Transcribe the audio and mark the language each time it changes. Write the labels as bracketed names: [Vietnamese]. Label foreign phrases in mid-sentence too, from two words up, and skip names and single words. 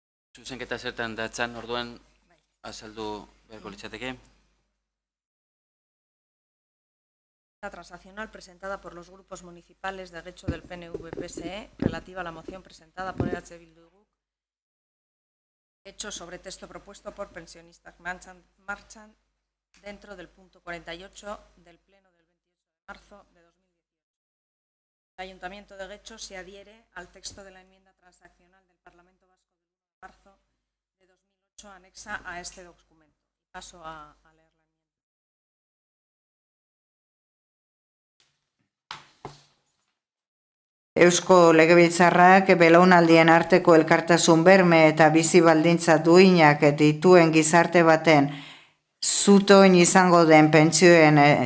[Basque] Zuzenketa zertan datzan, orduan azaldu beharko litzateke. [Spanish] La transaccional presentada por los grupos municipales de Getxo del PNV-PSE relativa a la moción presentada por EH Bildu y GUC, hecho sobre texto propuesto por pensionistas marchan dentro del punto 48 del Pleno del 28 de marzo de 2018. El Ayuntamiento de Getxo se adhiere al texto de la enmienda transaccional del Parlamento Vasco del 1 de marzo de 2008 anexa a este documento. Paso a leer. [Basque] Eusko Legebiltzarrak belaunaldien arteko elkartasun berme eta bizi baldintza duinak dituen gizarte baten zutoin izango den pentsioen